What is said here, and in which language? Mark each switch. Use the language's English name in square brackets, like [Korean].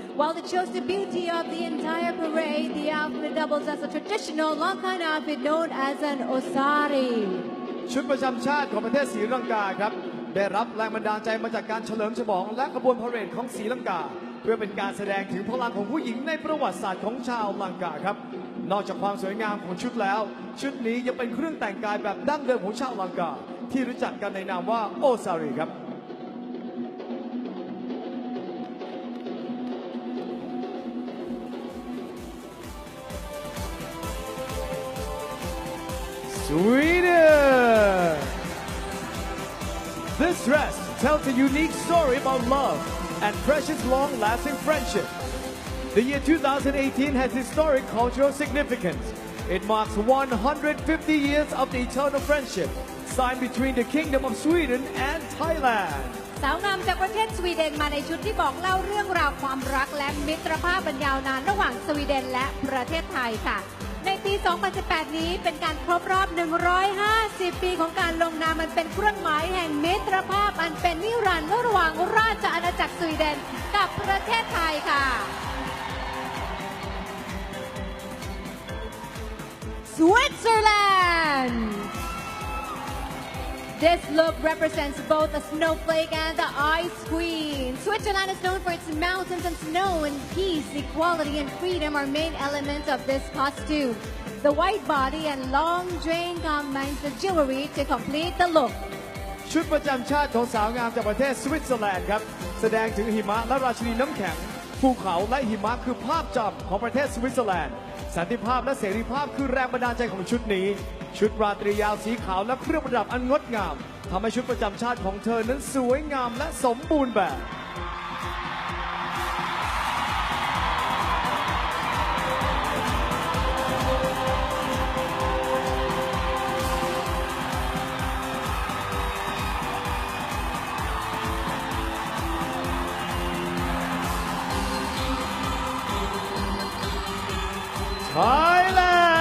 [English] While it shows the beauty of the entire parade, the outfit doubles as a traditional Lankan outfit known as an osari. [Thai] ชุดประจำชาติของประเทศศรีลังกาครับได้รับแรงบันดาลใจมาจากการเฉลิมฉลองและขบวนพาเหรดของศรีลังกาเพื่อเป็นการแสดงถึงพลังของผู้หญิงในประวัติศาสตร์ของชาวลังกาครับ นอกจากความสวยงามของชุดแล้วชุดนี้ยังเป็นเครื่องแต่งกายแบบดั้งเดิมของชาวลังกาที่รู้จักกันในนามว่าโอซารีครับ Sweden. [English] This dress tells a unique story about love and precious long-lasting friendship. The year 2018 has historic cultural significance. It marks 150 years of the eternal friendship signed between the Kingdom of Sweden and Thailand. [Thai] สาวงามจากประเทศสวีเดนมาในชุดที่บอกเล่าเรื่องราวความรักและมิตรภาพอันยาวนานระหว่างสวีเดนและประเทศไทยค่ะในปี 2018 นี้เป็นการครบรอบ 150 ปีของการลงนามมันเป็นเครื่องหมายแห่งมิตรภาพอันเป็นนิรันดร์ระหว่างราชอาณาจักรสวีเดนกับประเทศไทยค่ะ Switzerland. [English] This look represents both a snowflake and the ice queen. Switzerland is known for its mountains and snow, and peace, equality, and freedom are main elements of this costume. The white body and long train combines the jewelry to complete the look. [Thai] ชุดประจำชาติของสาวงามจากประเทศสวิตเซอร์แลนด์ครับแสดงถึงหิมะและราชินีน้ำแข็งภูเขาและหิมะคือภาพจำของประเทศสวิตเซอร์แลนด์สันติภาพและเสรีภาพคือแรงบันดาลใจของชุดนี้ ชุดราตรียาวสีขาวและเครื่องประดับอันงดงามทำให้ชุดประจำชาติของเธอนั้นสวยงามและสมบูรณ์แบบ Thailand.